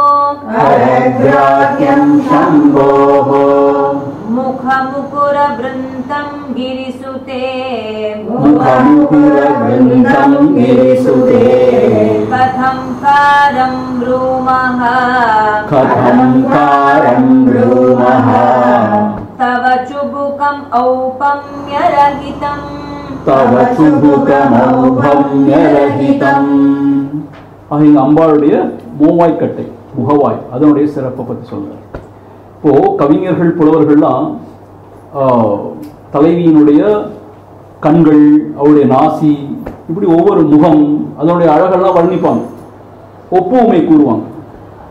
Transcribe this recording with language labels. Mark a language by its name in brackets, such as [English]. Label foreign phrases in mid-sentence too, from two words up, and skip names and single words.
[Sanskrit] मुखमुकुरवृन्तं गिरिसुते कथं कारं ब्रूमः तव चुबुकम् औपम्यरहितम् [Tamil] அம்பாளுடைய மூவாய்க்கட்டை முகவாய் அதனுடைய சிறப்பை பற்றி சொல்றார். இப்போ கவிஞர்கள் புலவர்கள்லாம் தலைவியினுடைய கண்கள், அவருடைய நாசி, இப்படி ஒவ்வொரு முகம் அதனுடைய அழகெல்லாம் வர்ணிப்பாங்க, ஒப்புமை கூறுவாங்க.